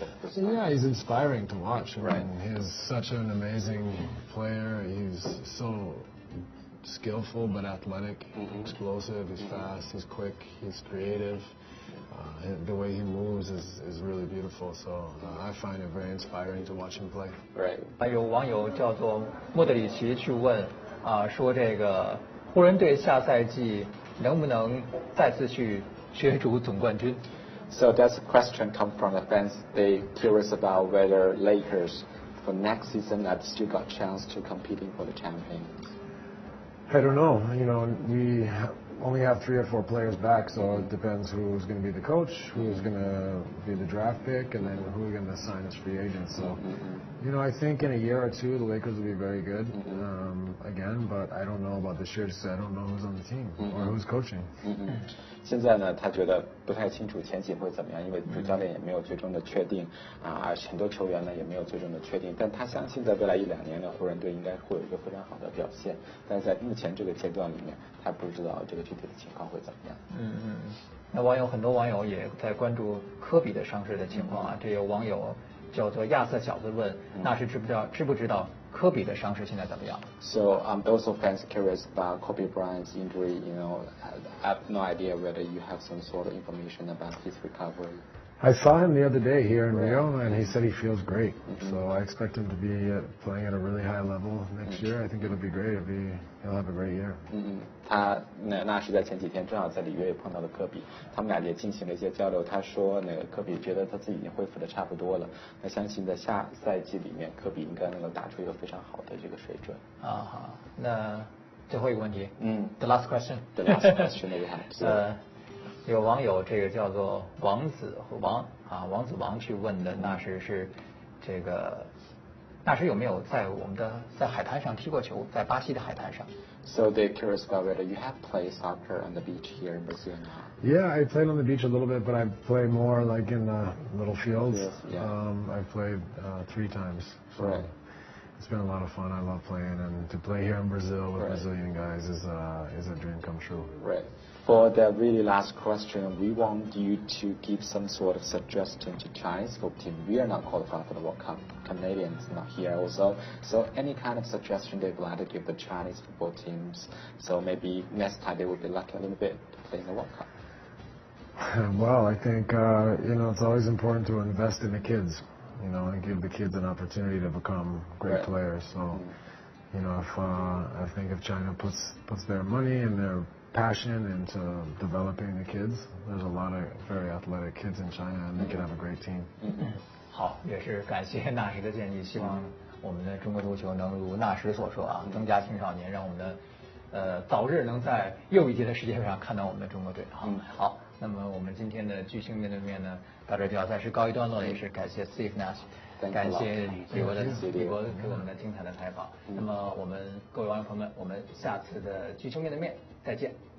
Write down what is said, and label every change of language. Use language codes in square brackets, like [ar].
[en] He's inspiring to watch. He's such an amazing player. He's so skillful but athletic, explosive. He's fast. He's quick. He's creative. The way he moves is really beautiful. So I find it very inspiring to watch him play. Right. [zh] 还有网友叫做莫德里奇去问说这个湖人队下赛季能不能再次去角逐总冠军？ [en] So that's a question come from the fans. They curious about whether Lakers for next season have still got chance to competing for the champions. I don't know. You know, we only have 3 or 4 players back, so it depends who's going to be the coach, who's going to be the draft pick, and then who are going to sign as free agents. So, you know, I think in a year or 2 the Lakers will be very good again, but I don't know about this year because I don't know who's on the team or who's coaching. [zh] 现在呢，他觉得不太清楚前景会怎么样，因为主教练也没有最终的确定而很多球员呢也没有最终的确定。但他相信在未来1-2年呢，湖人队应该会有一个非常好的表现。但是在目前这个阶段里面，他不知道这个具体的情况会怎么样。那很多网友也在关注科比的伤势的情况啊。这有网友叫做亚瑟小子问，那是知不知道科比的伤势现在怎么样 [en] So also fans curious about Kobe Bryant's injury. You know, I have no idea whether you have some sort of information about his recovery. I saw him the other day here in Rio, and he said he feels great. So I expect him to be playing at a really high level next year. I think it'll be great. He'll have a great year. [zh] 那是在前几天正好在里约也碰到了科比，他们俩也进行了一些交流。他说那个科比觉得他自己已经恢复的差不多了，那相信在下赛季里面科比应该能够打出一个非常好的这个水准。好，那最后一个问题， [en] The last question. The last question that we have. [zh] 有网友这个叫做王子王去问的，纳什这个纳什有没有在海滩上踢过球，在巴西的海滩上 [en] So they're curious about whether you have played soccer on the beach here in Brazil now. Yeah, I played on the beach a little bit, but I play more like in the little fields. I've played 3 times. So right. It's been a lot of fun. I love playing, and to play here in Brazil with Brazilian guys is a dream come true. Right. For the really last question, we want you to give some sort of suggestion to Chinese football team. We are not qualified for the World Cup. Canadians not here also. So any kind of suggestion they would like to give the Chinese football teams, so maybe next time they will be lucky a little bit to play in the World Cup. Well, I think you know, it's always important to invest in the kids. You know, and give the kids an opportunity to become great players. So, you know, I think if China puts their money and their passion into developing the kids, there's a lot of very athletic kids in China, and they can have a great team. [zh] 好，也是感谢纳什的建议，希望我们的中国足球能如纳什所说啊，增加青少年，让我们的早日能在又一届的世界杯上看到我们的中国队。好，那么我们今天的巨星面对面呢，到这就要暂时告一段落了，也是感谢 Steve Nash， 感谢李博给我们的精彩的采访。那么我们各位网友朋友们，我们下次的巨星面对面再见。